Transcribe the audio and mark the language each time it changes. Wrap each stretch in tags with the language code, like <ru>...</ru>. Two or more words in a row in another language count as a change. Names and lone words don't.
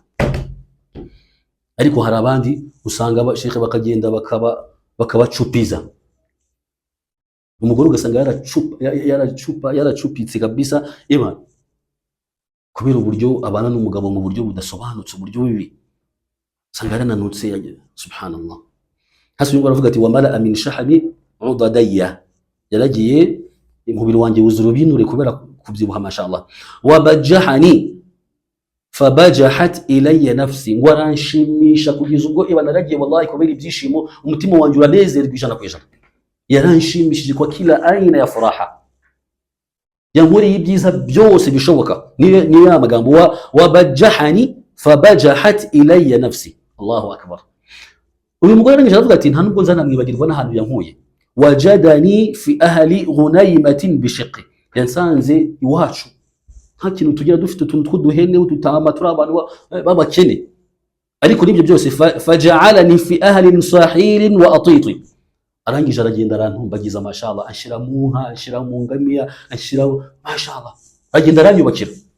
<rw>Ariko hari abandi usanga abashekhe bakagenda bakabacupiza, umugore ugasanga yaracupitse kabisa Imana, kubera uburyo abana n'umugabo mu buryo budasobanutse, uburyo bibi, usanga yarananutse, subhanallah. hasi uyu aravuga ati</rw> <ar>وملأ من شحم عضدي,</ar> <rw>yaragiye umubiri wanjye wuzura ubinure kubera kubyibuha mashallah.</rw> <ar>وبجحني فبجحت إلي نفسي,</ar> <rw>ngo aranshimisha kugeza ubwo naragiye wallahi kubera ibyishimo umutima wanjye uranezerwa ijana ku ijana, yaranshimishije</rw> <sw>kwa kila aina ya furaha,</sw> <rw>yankoreye ibyiza byose bishoboka. Niyo ya magambo</rw> <ar>وبجحني فبجحت إلي نفسي. الله أكبر.</ar> <rw>uyu mugore arangije aravuga ati nta nubwo nzanamwibagirwa n'ahantu yankuye.</rw> <ar>وجدني في أهل غنيمة بشق,</ar> <rw>yansanze iwacu nta kintu tugira, dufite utuntu tw'uduhene udutama, turi abantu b'abakene, ariko nibyo byose</rw> <ar>فجعلني في أهل صهيل وأطيط,</ar> <rw>arangije aragenda arantumbagiza mashallah, ashira mu nka, ashira mu ngamiya, ashira mashallah, agenda aranyubakira.</rw>